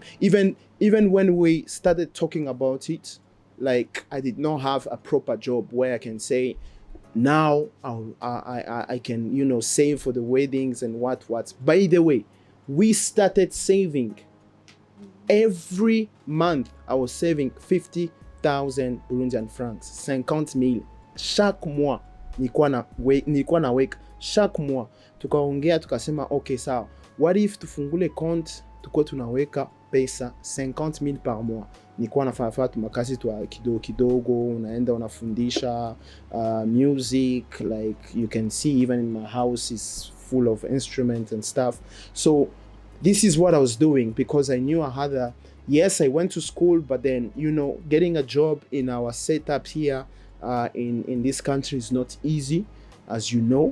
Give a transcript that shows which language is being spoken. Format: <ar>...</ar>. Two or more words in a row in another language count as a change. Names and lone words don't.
<en>Even when we started talking about it, like, I did not have a proper job where I can say, now I can, save for the weddings and what. By the way, we started saving. Every month I was saving 50,000 Burundian francs, 50,000</en> <fr>chaque mois.</fr> <sw>Nilikuwa na weka</sw> <fr>chaque mois.</fr> <sw>Tukaongea tukasema, okay, sawa,</sw> <en>what if</en> <sw>tufungule compte tuko tunaweka pesa 50,000</sw> <fr>par mois.</fr> <sw>Nilikuwa nafanya makazi tu kidogo, unaenda unafundisha music,</sw> <en>like you can see even in my house is full of instruments and stuff. So this is what I was doing, because I knew I had yes, I went to school, but then, getting a job in our setup here in this country is not easy, as you know.</en>